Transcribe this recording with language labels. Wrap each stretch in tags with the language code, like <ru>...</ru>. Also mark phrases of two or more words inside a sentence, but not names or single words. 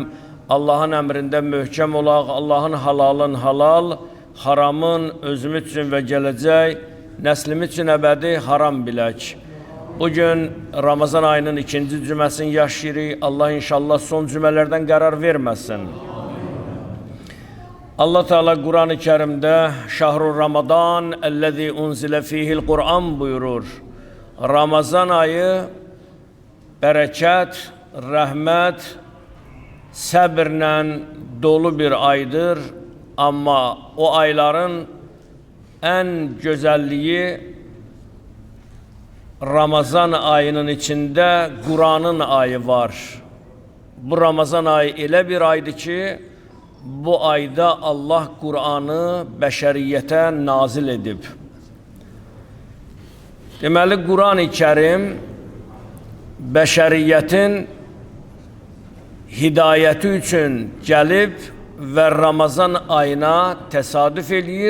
<az>Allahın əmrində möhkəm olaq, Allahın halalın halal, haramın özümüz üçün və gələcək nəslimiz üçün əbədi haram bilək. Bugün Ramazan ayının ikinci cüməsini yaşayırıq. Allah inşallah son cümələrdən qərar verməsin.</az> <tr>Allah Teala Kur'an-ı Kerim'de</tr> <ar>شهر رمضان الذي أنزل فيه القرآن</ar> <tr>buyurur.</tr> <az>Ramazan ayı bereket, rahmet, səbirlə dolu bir aydır.</az> <tr>Ama o ayların en güzelliği Ramazan ayının içinde Kur'an'ın ayı var.</tr> <az>Bu Ramazan ayı elə bir aydı ki, bu ayda Allah Kur'an'ı bəşəriyyətə nazil edib. Deməli, Kur'an-ı Kerim bəşəriyyətin hidayəti üçün gəlib və Ramazan ayına təsadüf eləyir.</az>